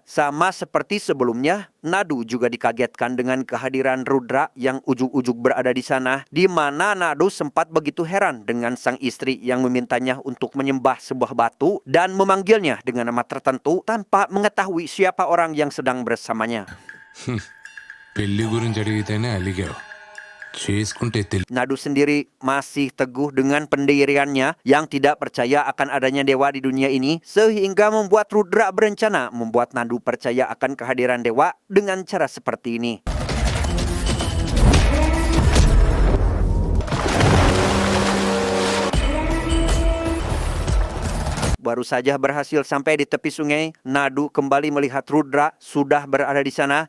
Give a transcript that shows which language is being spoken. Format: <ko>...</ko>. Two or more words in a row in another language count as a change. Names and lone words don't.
<id>Sama seperti sebelumnya, Nadu juga dikagetkan dengan kehadiran Rudra yang ujug-ujug berada di sana, di mana Nadu sempat begitu heran dengan sang istri yang memintanya untuk menyembah sebuah batu dan memanggilnya dengan nama tertentu tanpa mengetahui siapa orang yang sedang bersamanya.</id> <te>పెళ్లి గురించి అడిగితేనే అలిగావు చేసుకుంటే</te> <id>Nadu sendiri masih teguh dengan pendiriannya yang tidak percaya akan adanya dewa di dunia ini, sehingga membuat Rudra berencana membuat Nadu percaya akan kehadiran dewa dengan cara seperti ini. Baru saja berhasil sampai di tepi sungai, Nadu kembali melihat Rudra sudah berada di sana.</id>